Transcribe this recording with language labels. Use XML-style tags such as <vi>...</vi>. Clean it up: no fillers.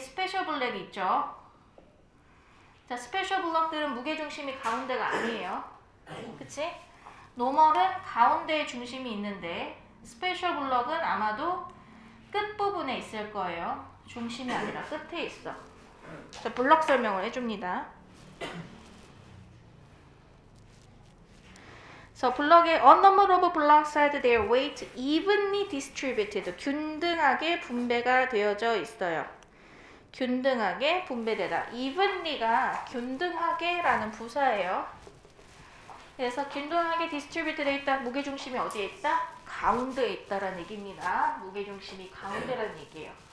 <ko>스페셜 블럭이 있죠. 자, 스페셜 블럭들은 무게중심이 가운데가 아니에요. 그치? 노멀은 가운데에 중심이 있는데 스페셜 블럭은 아마도 끝부분에 있을 거예요. 중심이 아니라 끝에 있어. 자, 블럭 설명을 해줍니다.</ko> <en>So,</en> <ko>블럭의</ko> <en>a number of blocks had their weight evenly distributed.</en> <ko>균등하게 분배가 되어져 있어요. 균등하게 분배되다. evenly가 균등하게 라는 부사예요. 그래서 균등하게 distribute 되어 있다. 무게중심이 어디에 있다? 가운데에 있다라는 얘기입니다. 무게중심이 가운데라는 얘기예요.</ko>